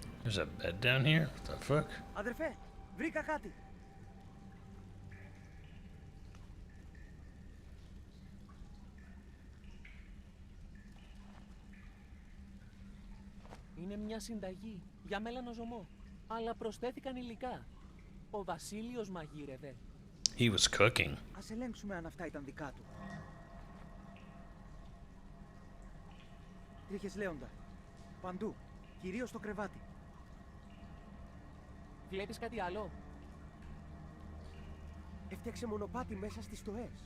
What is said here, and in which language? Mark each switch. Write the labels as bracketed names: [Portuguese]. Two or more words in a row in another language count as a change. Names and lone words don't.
[English] There's a bed down here? What the fuck? [Greek] Αδερφέ, βρήκα κάτι. Είναι μια συνταγή για μέλανο-ζωμό. Αλλά προσθέθηκαν υλικά. Ο Βασίλειος μαγείρευε. [English] He was cooking. [Greek] Ας ελέγξουμε αν αυτά ήταν δικά του. Τρίχες λέοντα. Παντού. Κυρίως στο κρεβάτι. Βλέπεις κάτι άλλο? Έφτιαξε μονοπάτι μέσα στις στοές.